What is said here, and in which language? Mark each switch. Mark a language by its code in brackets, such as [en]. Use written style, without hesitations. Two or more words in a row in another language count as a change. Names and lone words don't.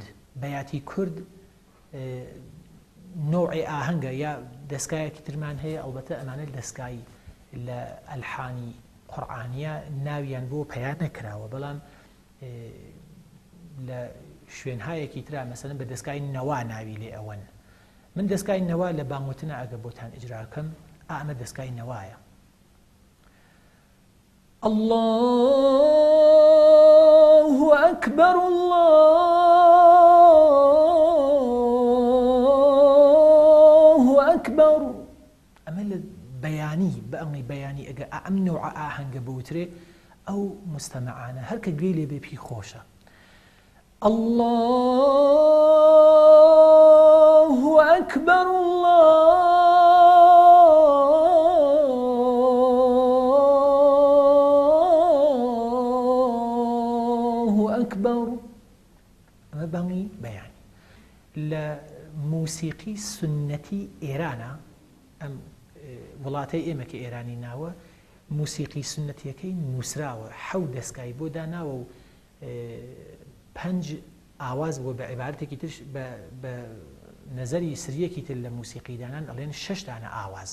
[ckb] بەیاتی کورد نوعی ئاهەنگە یا دەستگایەکی ترمان هەیە، ئەڵبەتە ئەمانە دەستگای لە ئەلحانی قورئانیە ناویان بۆ پەیان نەکراوە، بەڵام لە شوێنهایەکی ترا مەسەڵەن بە دەستگای نەوا ناوی لێ ئەوەن. من دەستگای نەوا لە بانگوتنە ئەگە بۆتان ئیجراکەم ئەمە دەستگای نەوایە. [ar] الله أكبر الله أكبر. [ckb] ئەمە لە بەیانی بەئەڵی بەیانی ئەگە ئەم نوع ئاهەنگە بوترێ ئەو مستەمعانە هەرکە گوێی لێ بێ پێی خۆشە. [ar] الله أكبر الله أكبر. [ckb] ئەمە بەڵی بەیانی لە موسیقی سنەتی ئێرانە، ئەم وڵاتەی ئێمە کە ئێرانی ناوە موسیقی سنەتیەکەی نووسراوە، حەوت دەستگای بۆ داناوە و 5 ئاواز بۆ بە عیبارەتێکی ترش بە نەزەری سریەکی تر لە موسیقیدانان ئەڵێن 6 دانە ئاواز.